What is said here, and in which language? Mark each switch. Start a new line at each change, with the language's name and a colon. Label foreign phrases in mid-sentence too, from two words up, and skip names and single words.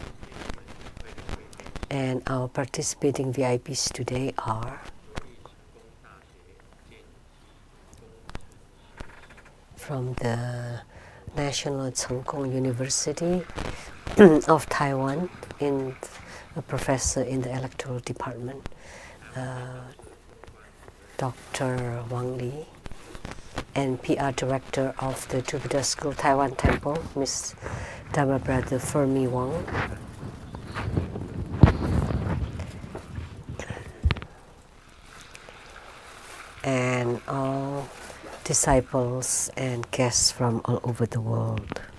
English: And our participating VIPs today are from the National Cheng Kung University of Taiwan, in a professor in the electoral department, Dr. Wang Li, and PR director of the Jupiter School Taiwan Temple, Miss Dharma Brother Fermi Wang. And all disciples and guests from all over the world.